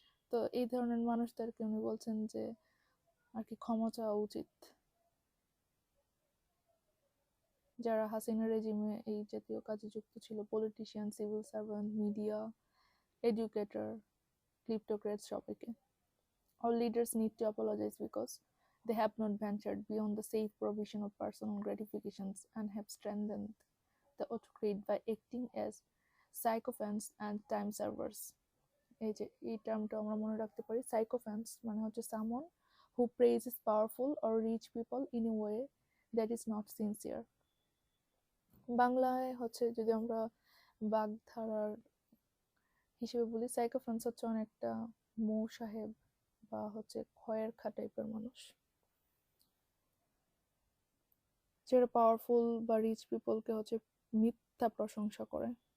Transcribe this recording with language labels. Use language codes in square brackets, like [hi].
[bn] তো এই ধরনের মানুষদেরকে উনি বলছেন যে আর কি ক্ষমা চাওয়া উচিত, যারা হাসিনা রেজিমে এই জাতীয় কাজে যুক্ত ছিল, politician, civil servant, media, educator, ক্লিপ্টোক্রেটস, সবাইকে। [en] All leaders need to apologize because they have not ventured beyond the safe provision of personal gratifications and have strengthened the autocrat by acting as sycophants and time servers. [bn] এই যে এই টার্মটা আমরা মনে রাখতে পারি, সাইকোফ্যান্স মানে হচ্ছে সামন [en] who praises powerful or rich people in a way that is not sincere। [bn] বাংলায় হচ্ছে যদি আমরা বাগধারার হিসেবে বলি, সাইকোফ্যান্স হচ্ছে অনেকটা মৌ সাহেব বা হচ্ছে খয়ের খা টাইপের মানুষ, যারা পাওয়ারফুল বা রিচ পিপলকে হচ্ছে মিথ্যা প্রশংসা করে।